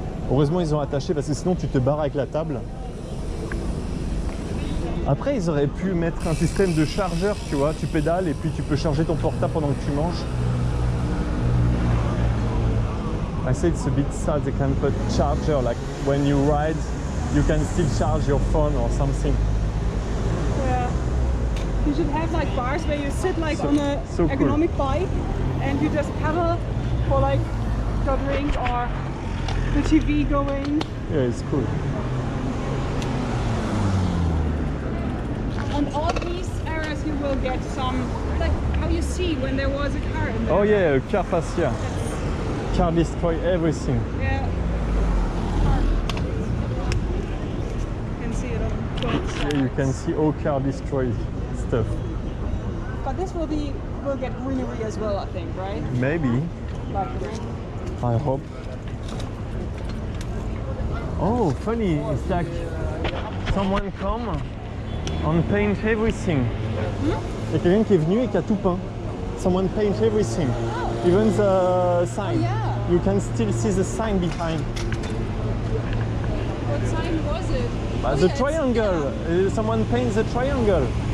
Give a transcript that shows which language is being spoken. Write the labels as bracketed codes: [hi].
[fr] Heureusement ils ont attaché parce que sinon tu te barres avec la table. Après ils auraient pu mettre un système de chargeur, tu vois, tu pédales et puis tu peux charger ton portable pendant que tu manges. [en] I say it's a bit sad they can put charger like when you ride you can still charge your phone or something. Yeah. You should have like bars where you sit like So- on a so cool. ergonomic bike and you just pedal for like your drink or the TV going. Yeah, it's cool. On all these areas you will get some, like how you see when there was a car in there. Oh yeah, car fascia. Car destroy everything. Yeah. You can see it on both sides. Yeah, you can see all car destroyed stuff. But this will be will get greenery as well, I think, right? Maybe. Luckily. I hope. Oh, funny. It's like someone come and paint everything. [fr] Il y a quelqu'un qui est venu et qui a tout peint. [en] Someone paint everything. Even the sign. Oh, yeah. You can still see the sign behind. What sign was it? The triangle. Someone paints the triangle.